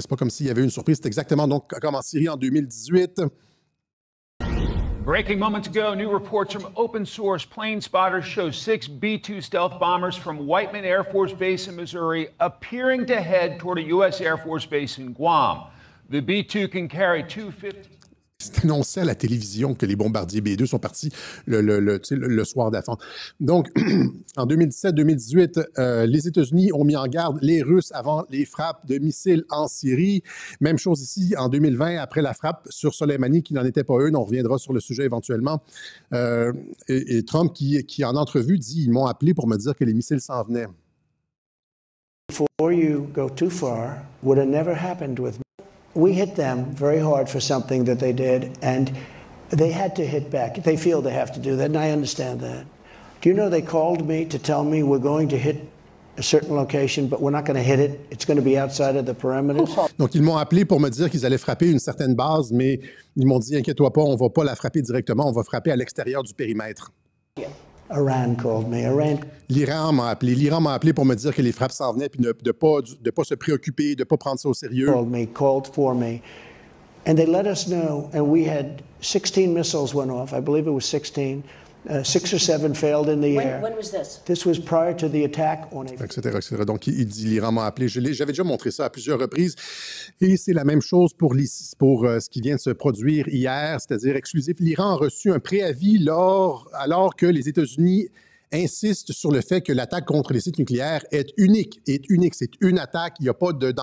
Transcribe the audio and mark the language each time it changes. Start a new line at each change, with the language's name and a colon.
French: C'est pas comme s'il y avait une surprise. C'est exactement donc comme en Syrie en 2018.
English: Breaking moments ago, new reports from open source plane spotters show 6 B-2 stealth bombers from Whiteman Air Force Base in Missouri appearing to head toward a U.S. Air Force Base in Guam. The B-2 can carry 250...
French: C'est annoncé à la télévision que les bombardiers B2 sont partis le soir d'avant. Donc, en 2017-2018, les États-Unis ont mis en garde les Russes avant les frappes de missiles en Syrie. Même chose ici, en 2020, après la frappe sur Soleimani, qui n'en était pas une. On reviendra sur le sujet éventuellement. Et Trump, qui en entrevue, dit « Ils m'ont appelé pour me dire que les missiles s'en venaient. »
English: Before you go too far, would have never happened with me. We hit them very hard for something that they did, and they had to hit back. They feel they have to do that, and I understand that. Do you know they called me to tell me we're going to hit a certain location, but we're not going to hit it. It's going to be outside of the perimeters.
French: Donc, ils m'ont appelé pour me dire qu'ils allaient frapper une certaine base, mais ils m'ont dit, inquiète-toi pas, on va pas la frapper directement, on va frapper à l'extérieur du périmètre.
English: Iran called me.
French: L'Iran m'a appelé pour me dire que les frappes s'en venaient, puis de pas se préoccuper, de pas prendre ça au sérieux.
English: Called for me, and they let us know. And we had 16 missiles went off. I believe it was 16. 6 or 7 failed in the air. When was this? This was prior to the attack on a...
French: Etc. Donc, il dit, l'Iran m'a appelé. J'avais déjà montré ça à plusieurs reprises. Et c'est la même chose pour ce qui vient de se produire hier, c'est-à-dire exclusif. L'Iran a reçu un préavis alors que les États-Unis insistent sur le fait que l'attaque contre les sites nucléaires est unique. C'est une attaque. Il n'y a pas de...